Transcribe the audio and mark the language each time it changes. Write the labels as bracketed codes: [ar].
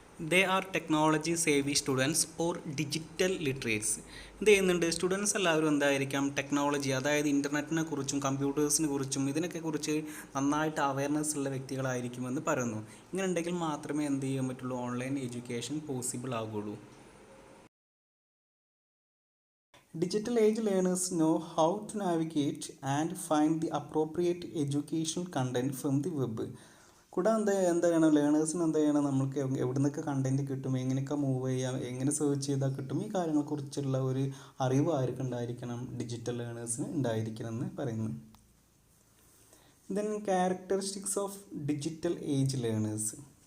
[en] They are technology savvy students or digital literates. [ml] എന്ത് ചെയ്യുന്നുണ്ട്, students എല്ലാവരും ടെക്നോളജി, അതായത് ഇൻ്റർനെറ്റിനെ കുറിച്ചും കമ്പ്യൂട്ടേഴ്സിനെ കുറിച്ചും ഇതിനൊക്കെ കുറിച്ച് നന്നായിട്ട് അവയർനെസ് ഉള്ള വ്യക്തികളായിരിക്കുമെന്ന് പറയുന്നു. ഇങ്ങനെ ഉണ്ടെങ്കിൽ മാത്രമേ എന്ത് ചെയ്യാൻ പറ്റുള്ളൂ, online education possible ആകുള്ളൂ. [en] Digital age learners know how to navigate and find the appropriate educational content from the web. [ml] കൂടാതെ ലേണേഴ്സിന് നമുക്ക് എവിടെ നിന്നൊക്കെ കണ്ടൻറ്റ് കിട്ടും, എങ്ങനെയൊക്കെ മൂവ് ചെയ്യാം, എങ്ങനെ സെർച്ച് ചെയ്താൽ കിട്ടും, ഈ കാര്യങ്ങളെക്കുറിച്ചുള്ള ഒരു അറിവ് ആർക്ക് ഉണ്ടായിരിക്കണം, ഡിജിറ്റൽ ലേണേഴ്സിന് ഉണ്ടായിരിക്കണം എന്ന് പറയുന്നു. [en] Then characteristics of digital age learners.